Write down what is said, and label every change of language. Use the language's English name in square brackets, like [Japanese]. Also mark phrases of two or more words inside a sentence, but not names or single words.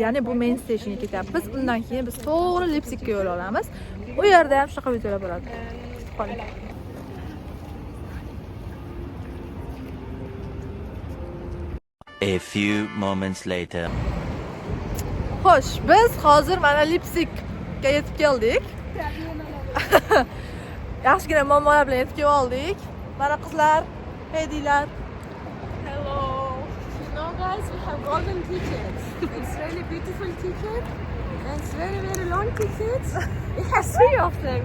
[Uzbek] Ya'ni bu [English] main stationga [Uzbek] ketyapmiz. Undan keyin biz to'g'ri Leipzigga yo'l olamiz. U yerda ham shunaqa videolar bo'ladi. Kutib qoling. [English] A few moments later. [Uzbek] Xo'sh, biz hozir mana Leipzigga yetib keldik. Yaxshigina muammolar bilan yetib oldik. Mana qizlar, deydilar. [English] Hello. You know guys, we have golden tickets. It's really beautiful ticket. And it's very, very long tickets. It has 3 of them.